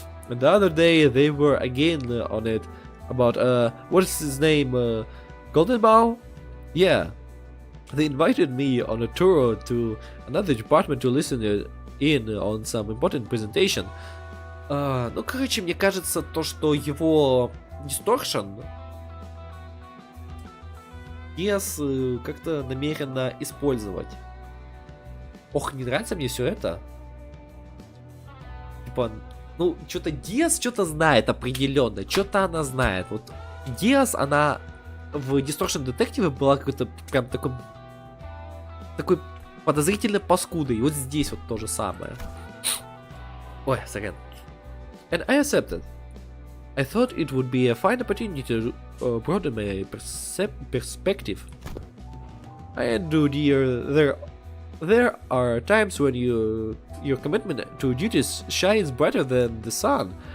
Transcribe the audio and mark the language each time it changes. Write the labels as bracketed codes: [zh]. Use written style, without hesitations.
[en] And the other day they were again on it about, what's his name, Goldenbow? Yeah. They invited me on a tour to another department to listen in on some important presentation. [ru] Ну, короче, мне кажется, то, что его distortion как-то намеренно использовать. Ох, не нравится мне все это. Типа, ну, что-то Диас что-то знает определенно, что-то она знает. Вот Диас, она в Distortion Detective была какой-то прям такой подозрительно паскудой. И вот здесь вот то же самое. Ой, сорян. [en] And I accepted. I thought it would be a fine opportunity to broaden my perspective. And dear, there are times when your commitment to duties shines brighter than the sun.